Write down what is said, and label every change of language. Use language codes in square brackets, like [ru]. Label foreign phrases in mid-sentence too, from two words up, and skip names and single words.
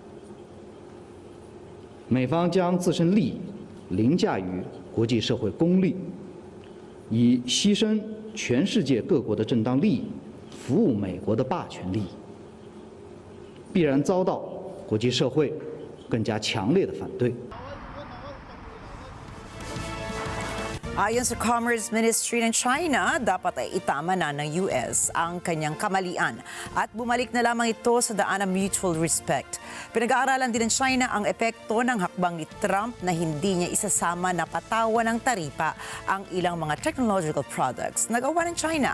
[zh] 美方将自身利益凌驾于国际社会公利，以牺牲全世界各国的正当利益服务美国的霸权利益，必然遭到国际社会更加强烈的反对。 [tl] Ayon sa [en] Commerce Ministry [tl] ng China, dapat ay itama na ng US ang kanyang kamalian at bumalik na lamang ito sa daan ng [en] mutual respect. [tl] Pinag-aaralan din ng China ang epekto ng hakbang ni Trump na hindi niya isasama na patawan ng taripa ang ilang mga [en] technological products [tl] na gawa ng China.